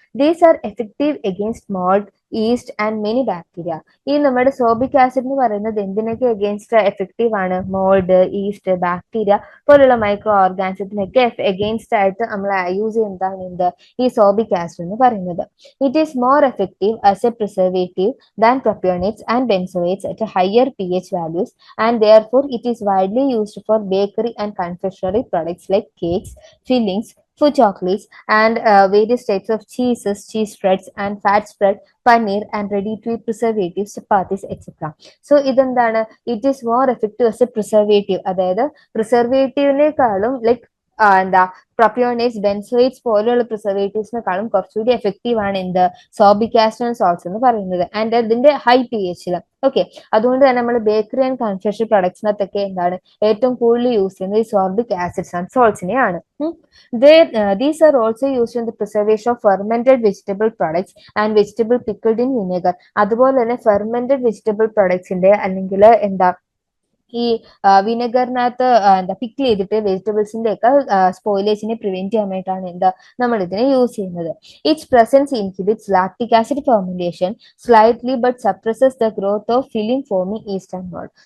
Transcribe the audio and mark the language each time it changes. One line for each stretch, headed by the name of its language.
English: These are effective against mould, yeast and many bacteria.
Malayalam: ഈ നമ്മുടെ സോബിക് acid എന്ന് പറയുന്നത് എന്തിനൊക്കെ എഗെയിൻസ്റ്റ് എഫക്റ്റീവ് ആണ്? മോൾഡ്, ഈസ്റ്റ്, ബാക്ടീരിയ പോലുള്ള മൈക്രോ ഓർഗാനിസത്തിനൊക്കെ എഗെയിൻസ്റ്റ് ആയിട്ട് നമ്മൾ യൂസ് ചെയ്യുന്നതാണ് എന്ത് ഈ സോബിക് ആസിഡ് എന്ന് പറയുന്നത്.
English: It is more effective as a preservative than propionates and benzoates at higher P H values and therefore it is widely used for bakery and confectionery products like cakes, fillings, food chocolates, and various types of cheeses, cheese spreads, and fat spread, paneer, and ready-to-eat preservatives, chapatis, etc. So,
Malayalam: ഇതെന്താണ്?
English: It is more effective as a preservative.
Malayalam: അതായത് പ്രിസർവേറ്റീവിനേക്കാളും like എന്താ പ്രൊപ്പിയോണേറ്റ്സ്, ബെൻസോയിറ്റ്സ് പോലെയുള്ള പ്രിസർവേറ്റീവ്സിനെക്കാളും കുറച്ചുകൂടി effective ആണ് എന്ത് സോബിക് acid salts എന്ന് പറയുന്നത്. And അതിന്റെ ഹൈ പി എച്ചില്. ഓക്കെ, അതുകൊണ്ട് തന്നെ നമ്മൾ ബേക്കറി ആൻഡ് കൺഫെക്ഷൻ പ്രൊഡക്ട്സിനകത്തൊക്കെ എന്താണ് ഏറ്റവും കൂടുതൽ യൂസ് ചെയ്യുന്നത് ഈ sorbic acids and സോൾട്ട്സിനെയാണ്.
English: These are also used in the preservation of fermented vegetable products and vegetable pickled in vinegar.
Malayalam: അതുപോലെ തന്നെ ഫെർമെന്റഡ് വെജിറ്റബിൾ പ്രൊഡക്ട്സിന്റെ അല്ലെങ്കിൽ എന്താ ഈ വിനെഗറിനകത്ത് എന്താ പിക്കിൾ ചെയ്തിട്ട് വെജിറ്റബിൾസിന്റെ ഒക്കെ സ്പോയിലേജിനെ പ്രിവെന്റ് ചെയ്യാൻ വേണ്ടിയിട്ടാണ് എന്താ നമ്മൾ ഇതിനെ യൂസ് ചെയ്യുന്നത്.
English: Its presence inhibits lactic acid fermentation slightly but suppresses the growth of film forming yeast and mould.